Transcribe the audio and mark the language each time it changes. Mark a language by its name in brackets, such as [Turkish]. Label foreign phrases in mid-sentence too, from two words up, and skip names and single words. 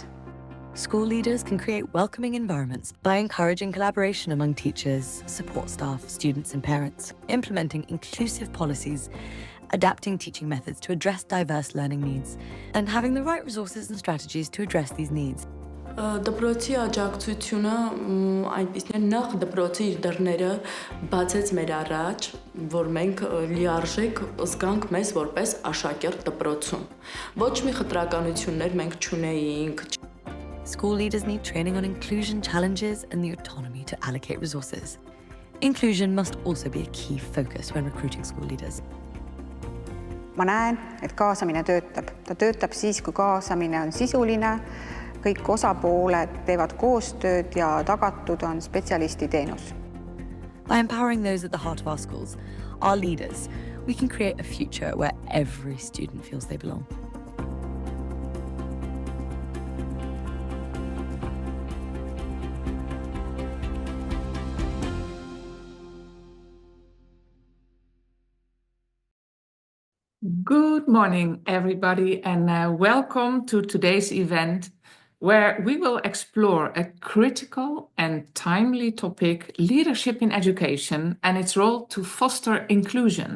[English] School leaders can create welcoming environments by encouraging collaboration among teachers, support staff, students, and parents, implementing inclusive policies, adapting teaching methods to address diverse learning needs, and having the right resources and strategies to address these needs. [Armenian] Դպրոցի աջակցությունը այնպիսին է, նախ դպրոցի իր դռները բացեց մեր առաջ, որ մենք լիարժեք զգանք մեզ որպես աշակերտ դպրոցում։ Ոչ մի խտրականություններ մենք չունեինք։ [English] School leaders need training on inclusion challenges and the autonomy to allocate resources. Inclusion must also be a key focus when recruiting school leaders. [Estonian] Ma näen, et kaasamine töötab. Ta töötab siis, kui kaasamine on sisuline, kõik osapooled teevad koostööd ja tagatud on spetsialisti teenus. [English] By empowering those at the heart of our schools, our leaders, we can create a future where every student feels they belong. Good morning, everybody, and welcome to today's event, where we will explore a critical and timely topic, leadership in education and its role to foster inclusion.